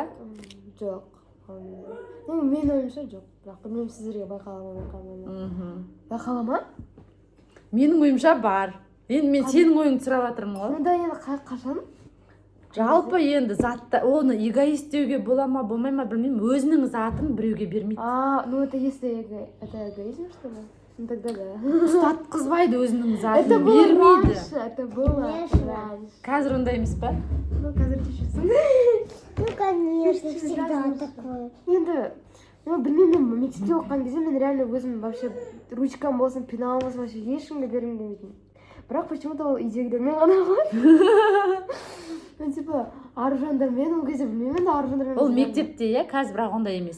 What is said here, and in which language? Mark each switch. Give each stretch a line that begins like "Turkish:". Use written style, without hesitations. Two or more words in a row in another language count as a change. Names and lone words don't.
Kazakh: Жоқ. Мен ойымша жоқ. Бірақ білмеймін, сіздерге байқалама. Байқалама? Менің ойымша бар. Енді мен сенің ойыңды сұрап жатырмын ғой. Онда енді қашан? Жалпы енді затта, оны эгоист деуге бола ма, болмай ма білмеймін, өзінің затын біреуге бермейді.
Russian: Это если это эгоизм, что ли? Тогда да.
Kazakh: Ұстатқызбайды өзінің затын, бермейді.
Russian: Это было раньше.
Kazakh: Қазір ондай емес па? Қазір кешірсің.
Russian: Конечно, всегда такое.
Kazakh: Енді, білмеймін, мен мектепте оқыған кезде мен реально өзім
Russian: вообще ручкам
Kazakh: болсын, пеналым болсын, вообще ешкімге бергім келмейтін. Бірақ почему-то ол үйдегілермен ғана ғой. мен типа Аружандармен ол кезде білмеймін енді Аружандармен ол мектепте иә, қазір бірақ ондай емес.